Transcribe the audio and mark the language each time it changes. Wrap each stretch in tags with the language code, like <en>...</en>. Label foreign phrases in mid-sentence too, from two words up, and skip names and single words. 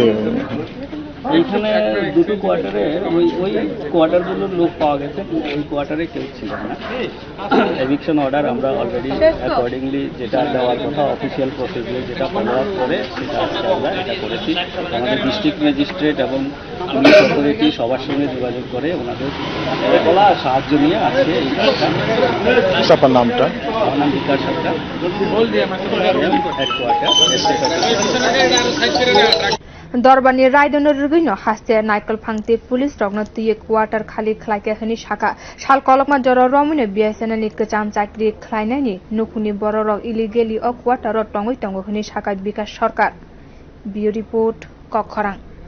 <bn>এইখানে দুটো কোয়ার্টারে ওই কোয়ার্টারগুলোর লোক পাওয়া গেছে ওই কোয়ার্টারে কেউ ছিল না</bn> <en>eviction order</en> <bn>আমরা</bn> <en>already accordingly</en> <bn>যেটা দেওয়ার কথা</bn> <en>official procedure</en> <bn>যেটা</bn> <en>follow up</en> <bn>করে সেটা আজকে আমরা এটা করেছি আমাদের</bn> <en>district magistrate</en> <bn>এবং</bn> <en>police authority</en> <bn>সবার সঙ্গে যোগাযোগ করে ওনাদের সাহায্য নিয়ে আজকে এই কাজটা আপনার নামটা আমার নাম বিকাশ সরকার</bn> <trp>Dorbar ni raida no rwgwi haste naikol phangti police rokno tiye Quarter khali khlaika hini sakha sal kolokma joro ramwi BSNL ni kwcham chakri khlainai ni nukhuni borok illegally o Quarter ro tongwi tongo hini sakha bikas sarkar bio report kokharang</trp>